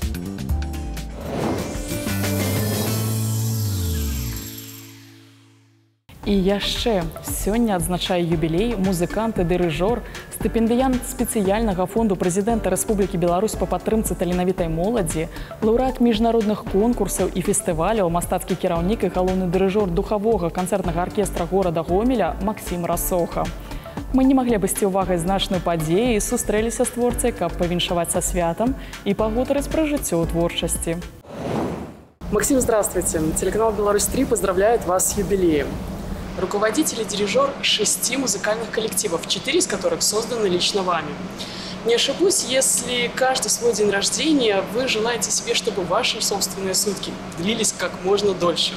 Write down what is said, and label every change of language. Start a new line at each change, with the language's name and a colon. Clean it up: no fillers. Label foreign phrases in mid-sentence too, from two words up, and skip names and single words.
Belarusian: І яшчэ сёння адзначае юбілей музыкант і дырыжор, стыпендыянт спецыяльнага фонду прэзідэнта Рэспублікі Беларусь па падтрымцы таленавітай моладзі, лаўрэат міжнародных конкурсаў і фестываляў, мастацкі кіраўнік і галоўны дырыжор духавога канцэртнага аркестра горада Гомеля Максім Расоха. Мы не маглі абысці ўвагай значную падзею і сустрэліся з творцай, каб павіншаваць са святам і пагутарыць пра жыццё ў творчасці.
Russian: Максим, здравствуйте. Телеканал «Беларусь-3» поздравляет вас с юбилеем. Руководитель и дирижер 6 музыкальных коллективов, 4 из которых созданы лично вами. Не ошибусь, если каждый свой день рождения вы желаете себе, чтобы ваши собственные сутки длились как можно дольше.